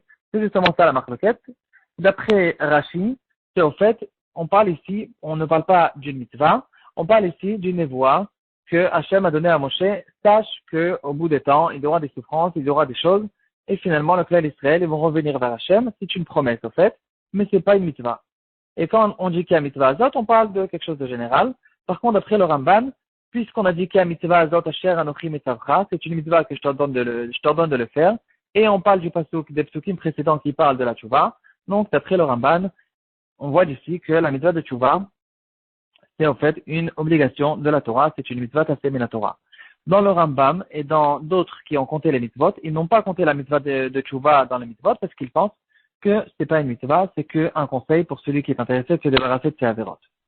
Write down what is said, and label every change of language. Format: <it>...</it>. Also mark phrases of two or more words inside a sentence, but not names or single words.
<fr>C'est justement ça la marloquette. D'après Rashi, c'est au fait, on parle ici, on ne parle pas d'une mitzvah, on parle ici d'une névoie que Hachem a donnée à Moshe, sache qu'au bout des temps, il y aura des souffrances, il y aura des choses, et finalement, le clan d'Israël, ils vont revenir vers Hachem, c'est une promesse au fait, mais c'est pas une mitzvah. Et quand on dit qu'il y a mitzvah azot, on parle de quelque chose de général. Par contre, d'après le Ramban, puisqu'on a dit qu'il y a</fr> <he>מצוה זאת אשר אנכי מצוך,</he> <fr>c'est une mitzvah que je t'ordonne de le faire, et on parle du pasuk, des psukim précédents qui parlent de la tchouva. Donc, d'après le Ramban, on voit d'ici que la mitzvah de tchouva, c'est en fait une obligation de la Torah, c'est une mitzvah tassée min la Torah. Dans le Rambam et dans d'autres qui ont compté les mitzvot, ils n'ont pas compté la mitzvah de tchouva dans les mitzvot parce qu'ils pensent que c'est pas une mitzvah, c'est qu'un conseil pour celui qui est intéressé de se débarrasser de ses avérotes.</fr>